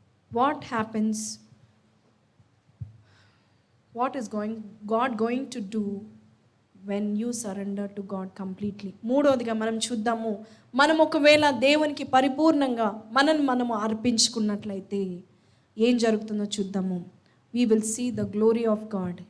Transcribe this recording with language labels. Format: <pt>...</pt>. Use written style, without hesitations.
<en>What happens, what is God going to do when you surrender to God completely.</en> <te>3వదిగా మనం చూద్దాము. మనం ఒకవేళ దేవునికి పరిపూర్ణంగా మనము అర్పించుకున్నట్లయితే ఏం జరుగుతుందో చూద్దాము.</te> <en>we will see the glory of God.</en>